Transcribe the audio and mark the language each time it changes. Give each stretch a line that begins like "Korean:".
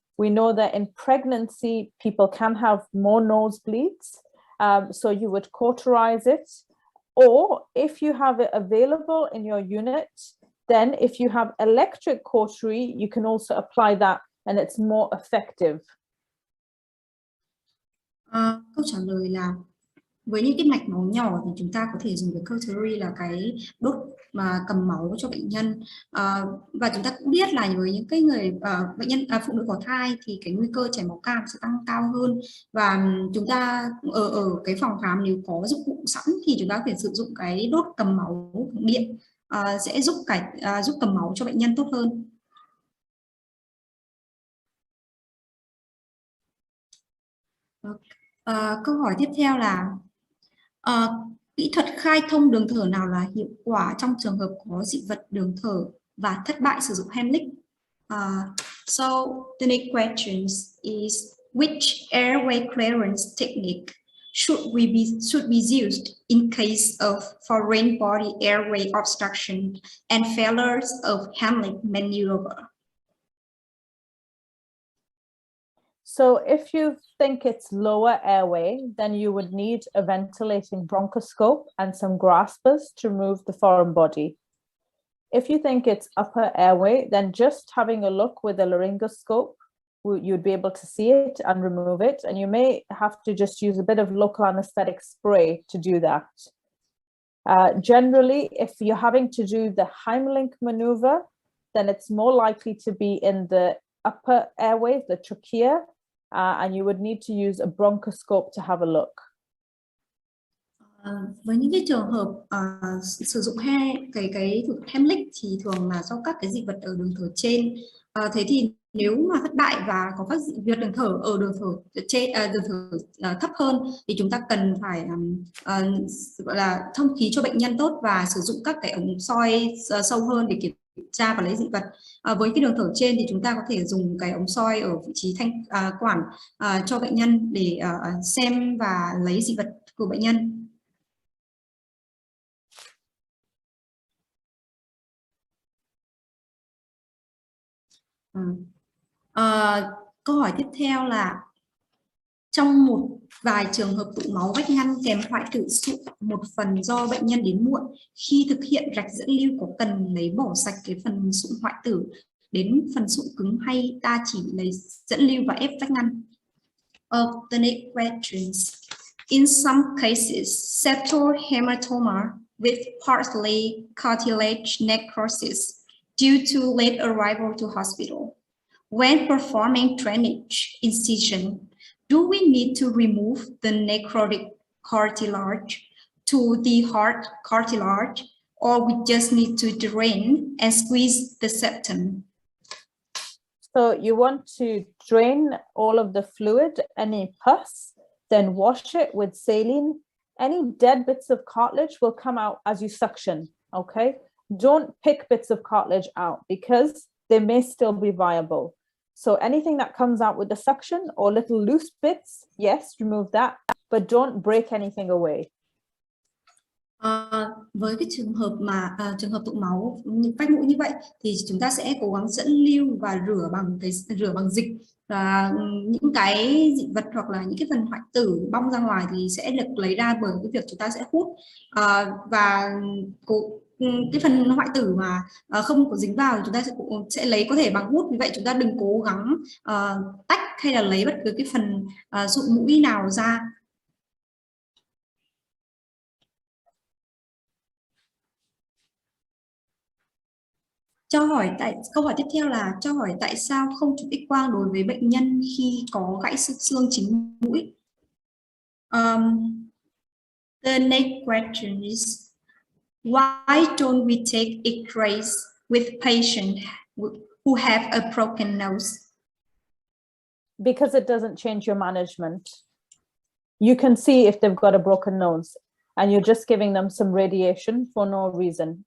English: We know that in pregnancy, people can have more nosebleeds, so you would cauterize it. Or if you have it available in your unit, then if you have electric cautery, you can also apply that and it's more effective.
Vietnamese: Câu trả lời là với những cái mạch máu nhỏ thì chúng ta có thể dùng cái cautery là cái đốt mà cầm máu cho bệnh nhân, và chúng ta cũng biết là với những cái người bệnh nhân phụ nữ có thai thì cái nguy cơ chảy máu cam sẽ tăng cao hơn, và chúng ta ở cái phòng khám nếu có dụng cụ sẵn thì chúng ta có thể sử dụng cái đốt cầm máu điện, sẽ giúp cầm máu cho bệnh nhân tốt hơn. Câu hỏi tiếp theo là kỹ thuật khai thông đường thở nào là hiệu quả trong trường hợp có dị vật đường thở và thất bại sử dụng Heimlich?
English: So the next question is which airway clearance technique should be used in case of foreign body airway obstruction and failures of Heimlich maneuver? So if you think it's lower airway, then you would need a ventilating bronchoscope and some graspers to remove the foreign body. If you think it's upper airway, then just having a look with a laryngoscope, you'd be able to see it and remove it. And you may have to just use a bit of local anesthetic spray to do that. Generally, if you're having to do the Heimlich maneuver, then it's more likely to be in the upper airway, the trachea, and you would need to use a bronchoscope to have a look.
Vietnamese: Với những cái trường hợp sử dụng cái thủ thuật Heimlich thì thường là do các cái dị vật ở đường thở trên. Thế thì nếu mà thất bại và có các dị vật đường thở ở đường thở trên, đường thở thấp hơn thì chúng ta cần phải gọi là thông khí cho bệnh nhân tốt và sử dụng các cái ống soi sâu hơn để kiểm tra và lấy dị vật. Với cái đường thở trên thì chúng ta có thể dùng cái ống soi ở vị trí thanh quản cho bệnh nhân để xem và lấy dị vật của bệnh nhân. Câu hỏi tiếp theo là trong một vài trường hợp tụ máu vách ngăn kèm hoại tử sụn một phần do bệnh nhân đến muộn, khi thực hiện rạch dẫn lưu có cần lấy bỏ sạch cái phần sụn hoại tử đến phần sụn cứng hay ta chỉ lấy dẫn lưu và ép vách ngăn?
English: Alternate questions. In some cases, septal hematoma with partly cartilage necrosis due to late arrival to hospital. When performing drainage incision, do we need to remove the necrotic cartilage to the hard cartilage, or we just need to drain and squeeze the septum? So you want to drain all of the fluid, any pus, then wash it with saline. Any dead bits of cartilage will come out as you suction, okay? Don't pick bits of cartilage out because they may still be viable. So anything that comes out with the suction or little loose bits, yes, remove that, but don't break anything away.
Vietnamese: Với cái trường hợp mà trường hợp tụ máu vách mũi như vậy thì chúng ta sẽ cố gắng dẫn lưu và rửa bằng dịch, và những cái dị vật hoặc là những cái phần hoại tử bong ra ngoài thì sẽ được lấy ra bởi cái việc chúng ta sẽ hút, và cái phần hoại tử mà không có dính vào thì chúng ta sẽ lấy có thể bằng hút. Vì vậy chúng ta đừng cố gắng tách hay là lấy bất cứ cái phần sụn mũi nào ra. Câu hỏi tiếp theo là cho hỏi tại sao không chụp X-quang đối với bệnh nhân khi có gãy xương chính mũi?
English: The next question is, why don't we take X-rays with patients who have a broken nose? Because it doesn't change your management. You can see if they've got a broken nose and you're just giving them some radiation for no reason.